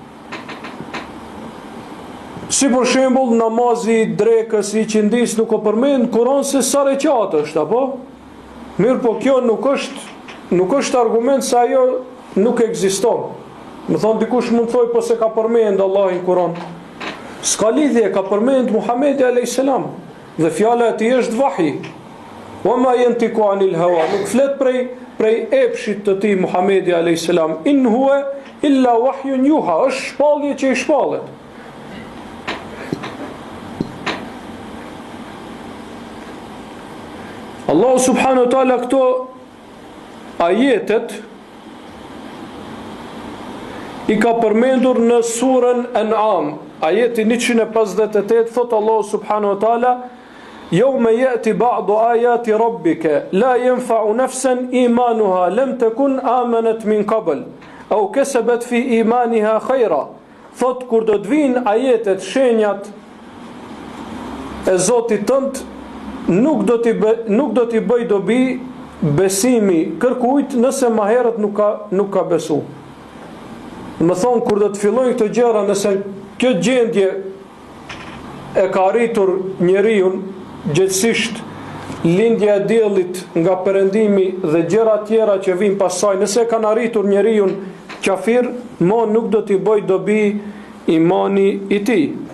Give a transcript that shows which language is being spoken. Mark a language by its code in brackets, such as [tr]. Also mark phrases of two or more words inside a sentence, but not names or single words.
[sq] Si për shembull namazi, drekës, i qindis nuk o përmend Kur'an se sa rekat është, apo? Mirë po kjo nuk është argument se ajo nuk ekziston. Më thonë dikush mund thoj po se ka përmend Allahin Kur'an. S'ka lidhje, ka përmend Muhamedi a.s. Dhe fjala e tij është vahi. [ar] وما ينطق عن الهوى. [sq] Nuk flet prej epshit të tij Muhamedi a.s. [ar] إن هو إلا وحي يوحى. [sq] Është shpallje që i shpallet. Allahu [ar] سبحانه وتعالى [sq] këto ajetet i ka përmendur në surën An'am, ajeti 158, thot Allahu [ar] سبحانه وتعالى: "يوم يأتي بعض آيات ربك لا ينفع نفسا إيمانها لم تكن آمنت من قبل أو كسبت في إيمانها خيرا." [sq] Thot kur do të vinë ajetet, shenjat e Zotit tënd, nuk do t'i bëj dobi besimi kërkujt nëse më herët nuk ka besu. Më thonë, kur do të fillojnë këto gjëra, nëse kjo gjendje e ka arritur njeriun, gjithësisht lindja e diellit nga perëndimi dhe gjëra tjera që vijnë pasaj, nëse kanë arritur njeriun kafir, mo nuk do t'i bëj dobi imani i tij.